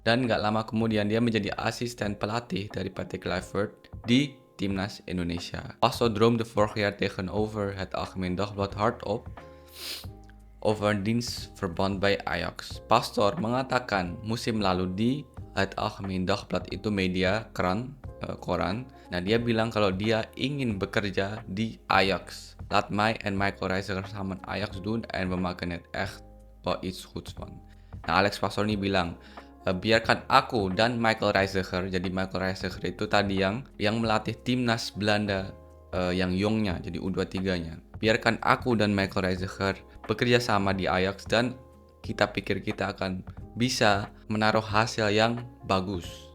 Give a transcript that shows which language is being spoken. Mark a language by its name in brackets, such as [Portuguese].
[Indonesian] Dan nggak lama kemudian dia menjadi asisten pelatih dari Patrick Kluivert di timnas Indonesia. [Dutch] Pastore droomde vorig jaar tegenover het Algemeen Dagblad hardop over dienstverband bij Ajax. [Indonesian] Pastore mengatakan musim lalu di Het Algemeen Dagblad itu media koran. Nah, dia bilang kalau dia ingin bekerja di Ajax. [Dutch] Laat mij en Michael Reiziger samen Ajax doen en we maken het echt wel iets goeds van. [Indonesian] Nah, Alex Pastore ini bilang, biarkan aku dan Michael Reiziger. Jadi Michael Reiziger itu tadi yang melatih timnas Belanda yang Jongnya, jadi U23-nya. Biarkan aku dan Michael Reiziger bekerja sama di Ajax dan kita pikir kita akan bisa menaruh hasil yang bagus.